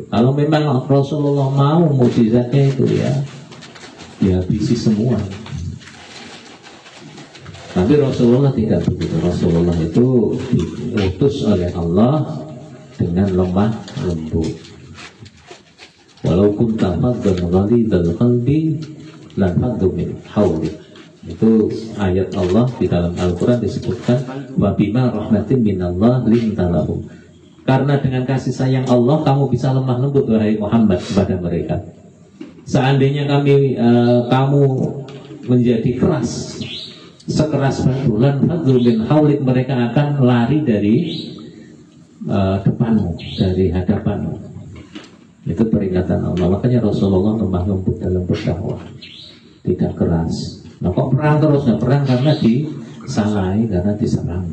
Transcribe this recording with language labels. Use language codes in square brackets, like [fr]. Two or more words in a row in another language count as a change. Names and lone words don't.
[id] Kalau memang Rasulullah mau mukjizatnya itu ya habisi semua. Tapi Rasulullah tidak begitu. Rasulullah itu diutus oleh Allah dengan lemah lembut. [ar] ولو كنت فظا غليظ القلب لانفضوا من حولك. [id] Itu ayat Allah di dalam Al-Quran disebutkan [ar] وبما رحمة من الله لنت لهم. [id] Karena dengan kasih sayang Allah kamu bisa lemah lembut wahai Muhammad kepada mereka. Seandainya kamu menjadi keras, sekeras batu, [ar] لانفضوا من حولك, [id] mereka akan lari dari depanmu, dari hadapanmu. Itu peringatan Allah. Makanya Rasulullah lemah lembut dalam berdakwah, tidak keras. Nah kok perang terus? Nah perang karena disalahi, karena diserang.